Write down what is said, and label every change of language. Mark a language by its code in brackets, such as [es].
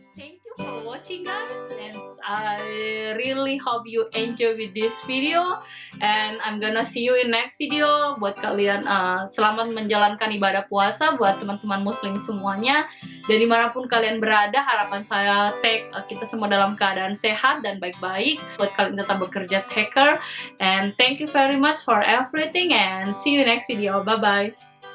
[en] Thank you for watching, guys, and I really hope you enjoy with this video, and I'm gonna see you in next video. [id] Buat kalian selamat menjalankan ibadah puasa buat teman-teman muslim semuanya. Dari manapun kalian berada, harapan saya kita semua dalam keadaan sehat dan baik-baik. Buat kalian tetap bekerja, [en] take care, and thank you very much for everything, and see you next video. Bye bye.